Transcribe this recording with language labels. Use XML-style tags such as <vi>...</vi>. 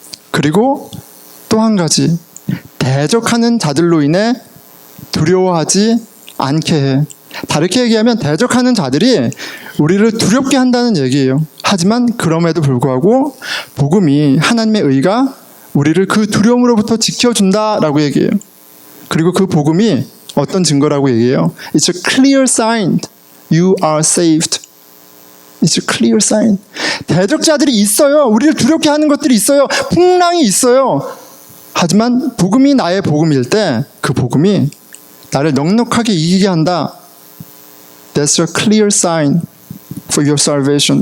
<ko>그리고 또 한 가지, 대적하는 자들로 인해 두려워하지 않게 해. 다르게 얘기하면 대적하는 자들이 우리를 두렵게 한다는 얘기예요. 하지만 그럼에도 불구하고 복음이, 하나님의 의가 우리를 그 두려움으로부터 지켜준다라고 얘기해요. 그리고 그 복음이 어떤 증거라고 얘기해요?</ko> <en>It's a clear sign you are saved. It's a clear sign.</en> <ko>대적자들이 있어요. 우리를 두렵게 하는 것들이 있어요. 풍랑이 있어요. 하지만 복음이 나의 복음일 때 그 복음이 나를 넉넉하게 이기게 한다.</ko> <en>That's a clear sign for your salvation.</en>